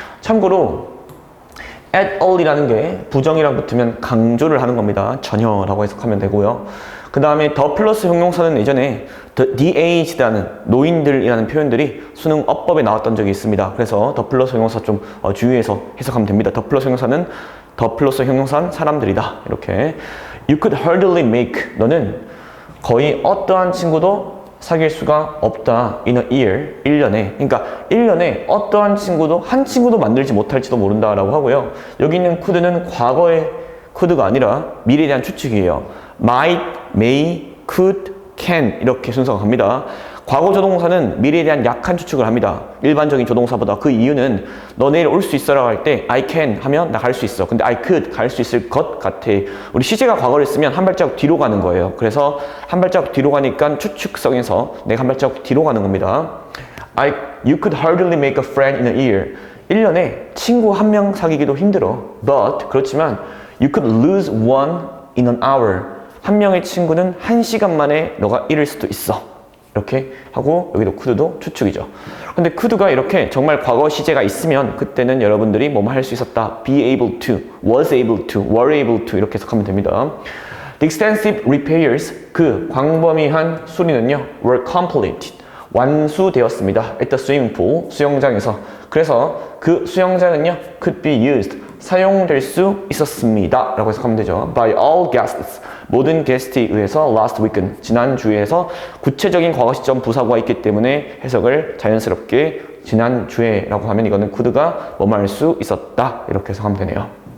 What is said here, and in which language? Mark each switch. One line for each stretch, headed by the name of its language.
Korean: 참고로 at all이라는 게 부정이랑 붙으면 강조를 하는 겁니다. 전혀라고 해석하면 되고요. 그 다음에 더 플러스 형용사는 예전에 the aged라는 노인들이라는 표현들이 수능 어법에 나왔던 적이 있습니다. 그래서 더 플러스 형용사 좀 주의해서 해석하면 됩니다. 더 플러스 형용사는 더 플러스 형용사는 사람들이다. 이렇게
English: You could hardly make.
Korean: 너는 거의 어떠한 친구도 사귈 수가 없다.
English: In a year.
Korean: 1년에. 그러니까 1년에 어떠한 친구도 한 친구도 만들지 못할지도 모른다라고 하고요. 여기 있는 could는 과거의 could가 아니라 미래에 대한 추측이에요. might, may, could, can 이렇게 순서가 갑니다. 과거 조동사는 미래에 대한 약한 추측을 합니다. 일반적인 조동사보다. 그 이유는 너 내일 올 수 있어라고 할 때 I can 하면 나 갈 수 있어. 근데 I could 갈 수 있을 것 같아. 우리 시제가 과거를 쓰면 한 발자국 뒤로 가는 거예요. 그래서 한 발자국 뒤로 가니까 추측성에서 내가 한 발자국 뒤로 가는 겁니다.
English: You could hardly make a friend in a year.
Korean: 1년에 친구 한 명 사귀기도 힘들어.
English: But
Korean: 그렇지만
English: you could lose one in an hour.
Korean: 한 명의 친구는 1시간 만에 너가 잃을 수도 있어. 이렇게 하고 여기도 could도 추측이죠. 근데 could가 이렇게 정말 과거 시제가 있으면 그때는 여러분들이 뭐뭐 할 수 있었다.
English: be able to, was able to, were able to
Korean: 이렇게 해석하면 됩니다.
English: The extensive repairs,
Korean: 그 광범위한 수리는요,
English: were completed.
Korean: 완수되었습니다.
English: at the swimming pool,
Korean: 수영장에서. 그래서 그 수영장은요,
English: could be used,
Korean: 사용될 수 있었습니다. 라고 해석하면 되죠.
English: by all guests,
Korean: 모든 게스트에 의해서
English: last weekend,
Korean: 지난주에서 구체적인 과거 시점 부사구가 있기 때문에 해석을 자연스럽게 지난주에 라고 하면 이거는 could가 뭐뭐 할 수 있었다. 이렇게 해석하면 되네요.